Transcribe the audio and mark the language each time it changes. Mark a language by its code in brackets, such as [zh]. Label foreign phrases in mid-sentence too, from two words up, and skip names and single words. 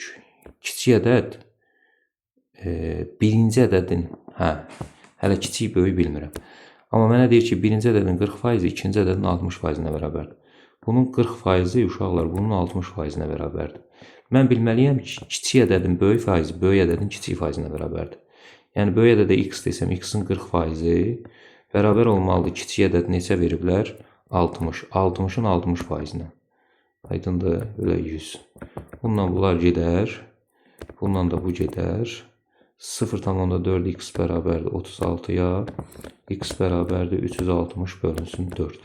[az] Kiçik ədəd birinci ədədin, hələ kiçik, böyük bilmirəm. Amma mənə deyir ki, birinci ədədin 40%, ikinci ədədin 60%-nə bərabərdir. Bunun 40%-i uşaqlar, bunun 60%-nə bərabərdir. Mən bilməliyəm ki, kiçik ədədin böyük faizi, böyük ədədin kiçik faizinə bərabərdir. Yəni, böyük ədədə x desəm, x-in 40%-i bərabər olmalıdır. Kiçik ədəd neçə veriblər? 60. 60-ın 60%-nə. Aydındır, belə 100. Bundan bunlar gedər. Bundan da bu gedər. 0,4 x bərabərdir 36-ya. X bərabərdir 360 bölünsün 4.